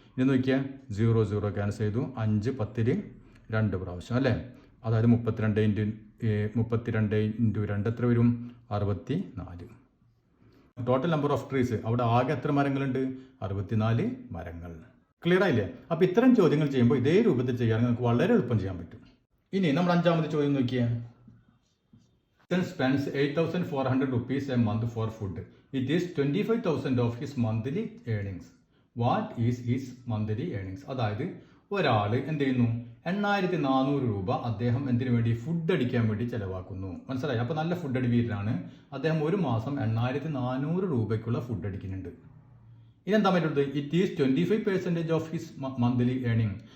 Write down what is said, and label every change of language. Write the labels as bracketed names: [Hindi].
[Malayalam] ഇനി നോക്കിയാൽ 0 0 ക്യാൻസൽ ചെയ്തു. 5 10 2 പ്രാവശ്യം അല്ലേ. അതായത് 32 × 2 എത്ര വരും, 64. [English] total number of trees, [Malayalam] അവിടെ ആകെ എത്ര മരങ്ങളുണ്ട്, 64 മരങ്ങൾ. ക്ലിയർ ആയില്ലേ? അപ്പോൾ ഇത്തരം ചോദ്യങ്ങൾ ചെയ്യുമ്പോൾ ഇതേ രൂപത്തിൽ ചെയ്യാൻ നമുക്ക് വളരെ എളുപ്പം ചെയ്യാൻ പറ്റും. ഇനി നമ്മൾ 5ാമത്തെ ചോദ്യം നോക്കിയാൽ, [English] spends 8,400 rupees a month for food. It is 25,000 of his monthly earnings. What is his monthly earnings? [Malayalam] അതായത് ഒരാൾ എന്ത് ചെയ്യുന്നു, 8,400 രൂപ അദ്ദേഹം എന്തിനു വേണ്ടി, ഫുഡ് അടിക്കാൻ വേണ്ടി ചെലവാക്കുന്നു. മനസ്സിലായി? അപ്പോൾ നല്ല ഫുഡ് അടിവീരനാണ് അദ്ദേഹം. ഒരു മാസം 8,400 രൂപയ്ക്കുള്ള ഫുഡ് അടിക്കുന്നുണ്ട്. ഇതെന്താ പറ്റുന്നത്, [English] It is 25% of his monthly earning.